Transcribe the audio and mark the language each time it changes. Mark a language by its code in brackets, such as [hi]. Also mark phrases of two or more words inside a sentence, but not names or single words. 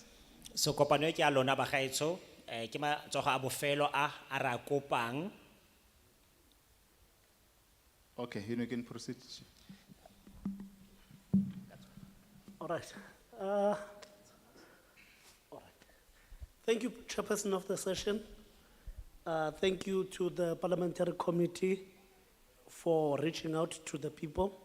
[tn] So kopano e ke a lona bagaetsho, ke matsogo a bofelo a ra kopang. [en] Okay, you can proceed. All right. All right. Thank you, Chairperson of the session. Thank you to the Parliamentary Committee for reaching out to the people.